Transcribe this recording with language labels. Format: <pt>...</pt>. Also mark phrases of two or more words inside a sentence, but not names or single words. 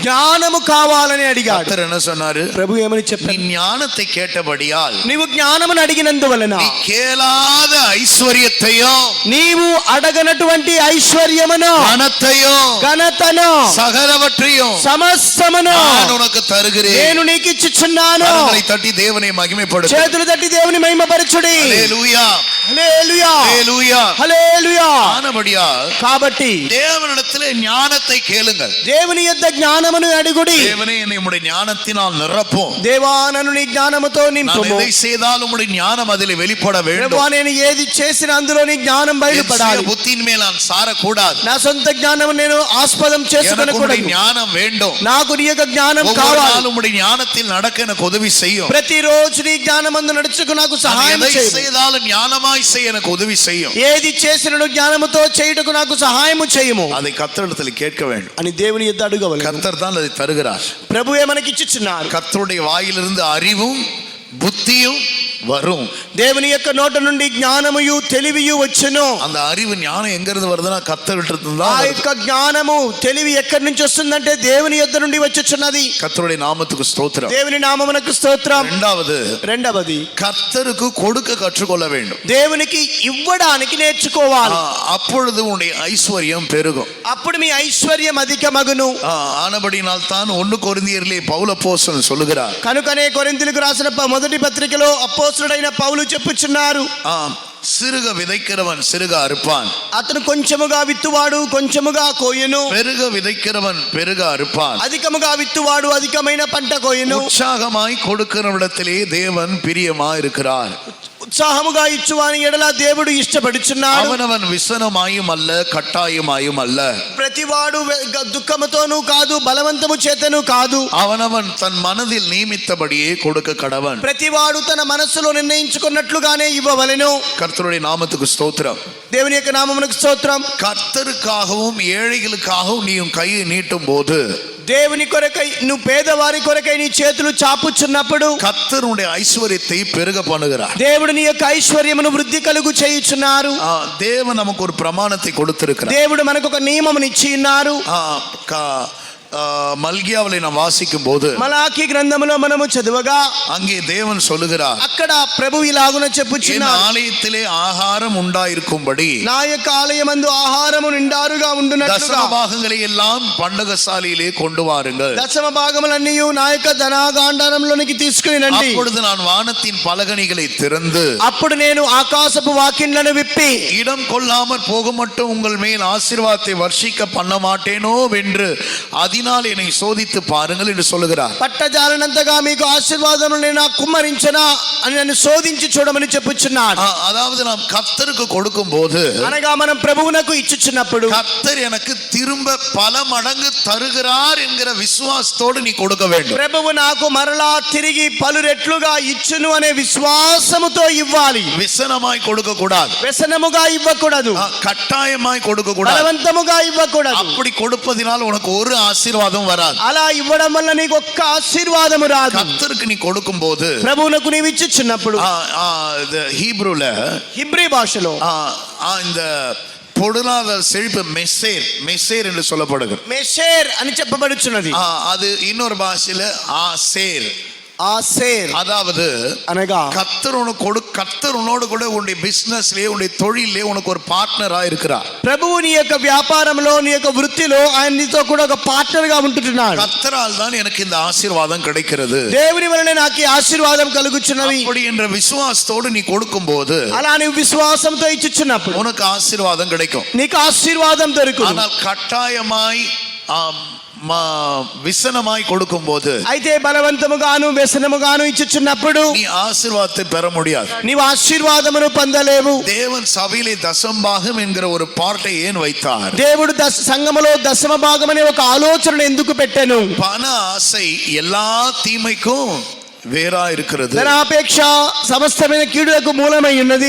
<te>జ్ఞానము కావాలని అడిగాడు.</te> <ta>கர்த்தர் என்ன சொன்னாரு?</ta> <te>ప్రభు ఏమని</te> <ta>நீ</ta> <te>చెప్పాడు?</te> <ta>ஞானத்தை கேட்டபடியால்</ta> <te>నీవు జ్ఞానమును అడిగినందువలన</te> <ta>நீ கேளாத ஐஸ்வர்யத்தையும்</ta> <te>నీవు అడగనటువంటి ఐశ్వర్యమును</te> <ta>பணத்தையும்</ta> <te>ఘనతను</te> <ta>சகலவற்றையும்</ta> <te>సమస్తమును</te> <ta>நான் உனக்கு தருகிறேன்.</ta> <te>నేను నీకు ఇచ్చుచున్నాను.</te> <ta>கரங்களை தட்டி தேவனை மகிமைப்படுத்து.</ta> <te>చేతులు తట్టి దేవుని మహిమపరచుడి.</te> <ta>ஹல்லேலூயா,</ta> <te>హల్లెలూయా,</te> <ta>ஹல்லேலூயா.</ta> <te>హల్లెలూయా.</te> <ta>ஆனபடியால்</ta> <te>కాబట్టి</te> <ta>தேவனிடத்திலே ஞானத்தை ஞானத்தை கேளுங்கள்.</ta> <te>దేవుని యొద్ద జ్ఞానమును అడుగుడి.</te> <ta>தேவனே என்னை உம்முடைய ஞானத்தினால் நிரப்பும்.</ta> <te>దేవా నన్ను నీ జ్ఞానముతో</te> <ta>நான்</ta> <te>నింపుము.</te> <ta>எதை செய்தாலும் உம்முடைய ஞானம் அதிலே வெளிப்பட வேண்டும்.</ta> <te>ప్రభువా నేను ఏది చేసిన అందులో నీ జ్ఞానం బయలుపడాలి.</te> <ta>புத்தியின் மேல் நான் சாரக்கூடாது.</ta> <te>నా సొంత జ్ఞానం నేను ఆస్పదం</te> <ta>எனக்கு</ta> <te>చేసుకొనకూడదు.</te> <ta>உம்முடைய ஞானம் வேண்டும்.</ta> <te>నాకు నీ యొక్క జ్ఞానం</te> <ta>ஒவ்வொரு</ta> <te>కావాలి.</te> <ta>நாளும் உம்முடைய ஞானத்தில் நடக்க எனக்கு உதவி செய்யும்.</ta> <te>ప్రతిరోజు నీ జ్ఞానమందు నడుచుకు నాకు</te> <ta>நான்</ta> <te>సహాయం</te> <ta>எதை</ta> <te>చేయి.</te> <ta>செய்தாலும் ஞானமாய் செய்ய எனக்கு உதவி செய்யும்.</ta> <te>ఏది చేసినను జ్ఞానముతో చేయుటకు నాకు సహాయము చేయము</te> <ta>அதை கர்த்தரிடத்தில் கேட்க வேண்டும்.</ta> <te>అని దేవుని యొద్ద అడగవలెను.</te> <ta>கர்த்தர் தான் அதை தருகிறார்.</ta> <te>ప్రభువే మనకి ఇచ్చుచున్నారు.</te> <ta>கர்த்தருடைய வாயிலிருந்து அறிவும் புத்தியும் வரும்.</ta> <te>దేవుని యొక్క నోట నుండి జ్ఞానముయు తెలివియు వచ్చును.</te> <ta>அந்த அறிவு ஞானம் எங்க இருந்து வருதுன்னா கர்த்தர்கிட்ட இருந்து</ta> <te>ఆ</te> <ta>தான்.</ta> <te>యొక్క జ్ఞానము తెలివి ఎక్కడి నుంచి వస్తుందంటే దేవుని యొద్ద నుండి వచ్చుచున్నది.</te> <ta>கர்த்தருடைய நாமத்துக்கு ஸ்தோத்திரம்.</ta> <te>దేవుని నామమునకు స్తోత్రం. రెండవది</te> <ta>கர்த்தருக்கு கொடுக்க கற்றுக்கொள்ள வேண்டும்.</ta> <te>దేవునికి ఇవ్వడానికి నేర్చుకోవాలి.</te> <ta>அப்பொழுது உன்னுடைய ஐஸ்வர்யம் பெருகும்.</ta> <te>అప్పుడు మీ ఐశ్వర్యం అధికమగును.</te> <ta>ஆனபடினால் தான் 1 கொரிந்தியரிலே பவுல் அப்போஸ்தலன் சொல்லுகிறார்.</ta> <te>కనుకనే కొరింథీయులకు రాసిన మొదటి పత్రికలో అపోస్తలుడైన పౌలు చెప్పుచున్నారు,</te> <ta>சிறுக விதைக்கிறவன் சிறுக அறுப்பான்.</ta> <te>అతను కొంచెముగా విత్తువాడు కొంచెముగా కోయును.</te> <ta>பெருக விதைக்கிறவன் பெருக அறுப்பான்.</ta> <te>అధికముగా విత్తువాడు అధికమైన పంట కోయును.</te> <ta>உற்சாகமாய் கொடுக்கிறவனிடத்திலே தேவன் பிரியமாய் இருக்கிறார்.</ta> <te>ఉత్సాహముగా ఇచ్చువాని ఎడల దేవుడు ఇష్టపడుచున్నాడు.</te> <ta>அவனவன் விசனமாயும் அல்ல கட்டாயமாயும் அல்ல.</ta> <te>ప్రతివాడు దుఃఖముతోనూ కాదు బలవంతము చేతను కాదు.</te> <ta>அவனவன் தன் மனதில் நியமித்தபடியே கொடுக்க கடவன்.</ta> <te>ప్రతివాడు తన మనస్సులో నిర్ణయించుకున్నట్లుగానే ఇవ్వవలెను.</te> <ta>கர்த்தருடைய நாமத்துக்கு ஸ்தோத்திரம்.</ta> <te>దేవుని యొక్క నామమునకు స్తోత్రం.</te> <ta>கர்த்தருக்காகவும் ஏழைகளுக்காகவும் நீயும் கையை நீட்டும் போது,</ta> <te>దేవుని కొరకై నువ్వు పేదవారి కొరకై నీ చేతులు చాపుచున్నప్పుడు</te> <ta>கர்த்தருடைய ஐஸ்வர்யத்தை பெருக பண்ணுகிறார்.</ta> <te>దేవుడు నీ యొక్క ఐశ్వర్యమును వృద్ధి కలుగు చేయుచున్నారు.</te> <ta>தேவன் நமக்கு ஒரு பிரமாணத்தை கொடுத்திருக்கிறார்.</ta> <te>దేవుడు మనకు ఒక నియమమును ఇచ్చి ఉన్నారు.</te> <ta>மல்கியாவிலே நாம் வாசிக்கும் போது,</ta> <te>మలాకి గ్రంథములో మనము చదువగా</te> <ta>அங்கே தேவன் சொல்லுகிறார்,</ta> <te>అక్కడ ప్రభువు ఇలాగున</te> <ta>என்</ta> <te>చెప్పుచున్నారు,</te> <ta>ஆலயத்திலே ஆகாரம் உண்டாயிருக்கும்படி</ta> <te>నా యొక్క ఆలయమందు ఆహారము నిండారుగా ఉండునట్లుగా</te> <ta>தசம பாகங்களை எல்லாம் பண்டகசாலையிலே கொண்டு வாருங்கள்.</ta> <te>దశమ భాగములన్నీ నా యొక్క ధనాగాండారంలోనికి తీసుకుని రండి.</te> <ta>அப்பொழுது நான் வானத்தின் பலகணிகளை திறந்து,</ta> <te>అప్పుడు నేను ఆకాశపు వాకిండ్లను విప్పి</te> <ta>இடம் கொள்ளாமற் போக மட்டும் உங்கள் மேல் ஆசீர்வாதத்தை வர்ஷிக்க பண்ண மாட்டேனோ என்று அதனால் என்னை சோதித்து பாருங்கள் என்று சொல்லுகிறார்.</ta> <te>పట్టజాలనంతగా మీకు ఆశీర్వాదములు నేను కుమ్మరించనా అని నన్ను శోధించి చూడమని చెప్పుచున్నాడు.</te> <ta>அதாவது நாம் கர்த்தருக்கு கொடுக்கும் போது,</ta> <te>అనగా మనం ప్రభువునకు ఇచ్చుచున్నప్పుడు</te> <ta>கர்த்தர் எனக்கு திரும்ப பல மடங்கு தருகிறார் என்கிற விசுவாசத்தோடு நீ கொடுக்க வேண்டும்.</ta> <te>ప్రభువు నాకు మరలా తిరిగి పలు రెట్లుగా ఇచ్చును అనే విశ్వాసముతో ఇవ్వాలి.</te> <ta>விசனமாய் கொடுக்க கூடாது.</ta> <te>వ్యసనముగా ఇవ్వకూడదు.</te> <ta>கட்டாயமாய் கொடுக்க கூடாது.</ta> <te>బలవంతముగా ఇవ్వకూడదు.</te> <ta>அப்படி கொடுப்பதினால் உனக்கு ஒரு ஆசீர்வாதம் வராது.</ta> <te>అలా ఇవ్వడం వల్ల నీకు ఒక్క ఆశీర్వాదము రాదు.</te> <ta>கர்த்தருக்கு நீ கொடுக்கும் போது,</ta> <te>ప్రభువునకు నీవు ఇచ్చుచున్నప్పుడు</te> <ta>ஹீப்ரூல</ta> <te>హిబ్రీ భాషలో</te> <ta>இந்த பொருளாதார செழிப்பு மெசேர் என்று சொல்லப்படுகிறது.</ta> <te>మెషేర్ అని చెప్పబడుచున్నది.</te> <ta>அது இன்னொரு பாஷையில ஆசேர்.</ta> <te>ఆసేర్</te> <ta>அதாவது</ta> <te>అనగా</te> <ta>கர்த்தர் உன்னோடு கூட உன்னுடைய பிசினஸ்லயே உன்னுடைய தொழிலே உனக்கு ஒரு பார்ட்னரா இருக்கிறார்.</ta> <te>ప్రభువు నీ యొక్క వ్యాపారంలో నీ యొక్క వృత్తిలో ఆయన నీతో కూడా ఒక పార్ట్నర్ గా ఉంటున్నాడు.</te> <ta>கர்த்தரால் தான் எனக்கு இந்த ஆசீர்வாதம் கிடைக்கிறது.</ta> <te>దేవుని వలన నాకు ఈ ఆశీర్వాదం కలుగుచున్నది.</te> <ta>அப்படி என்ற விசுவாசத்தோடு நீ கொடுக்கும்போது,</ta> <te>అలా నీవు విశ్వాసంతో ఇచ్చుచున్నప్పుడు</te> <ta>உனக்கு ஆசீர்வாதம் கிடைக்கும்.</ta> <te>నీకు ఆశీర్వాదం దొరుకును.</te> <ta>ஆனால் కట్టాయమాய் விசனமாய் கொடுக்கும் போது,</ta> <te>అయితే బలవంతముగాను వ్యసనముగాను ఇచ్చుచున్నప్పుడు</te> <ta>நீ ஆசீர்வாதத்தை பெற முடியாது.</ta> <te>నీవు ఆశీర్వాదమును పొందలేవు.</te> <ta>தேவன் சபையிலே தசம்பாகம் என்கிற ஒரு பார்ட்டை ஏன் வைத்தார்?</ta> <te>దేవుడు సంఘములో దశమ భాగం అనే ఒక ఆలోచనను ఎందుకు పెట్టెను?</te> <ta>பண ஆசை எல்லா தீமைக்கும் வேறா இருக்கிறது.</ta> <te>ధనాపేక్ష సమస్తమైన కీడులకు మూలమై ఉన్నది.</te>